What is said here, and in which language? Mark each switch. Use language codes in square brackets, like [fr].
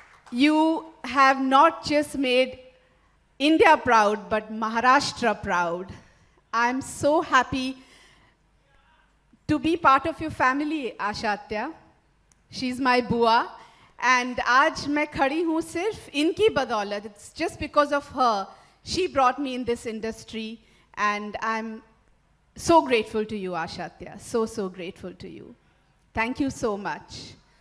[en] You have not just made India proud, but Maharashtra proud. I'm so happy to be part of your family, Ashatya. She's my bua. [hi] And आज मैं खड़ी हूँ सिर्फ इनकी बदौलत. [en] It's just because of her. She brought me in this industry. And I'm so grateful to you, Ashatya. So, so grateful to you. Thank you so much.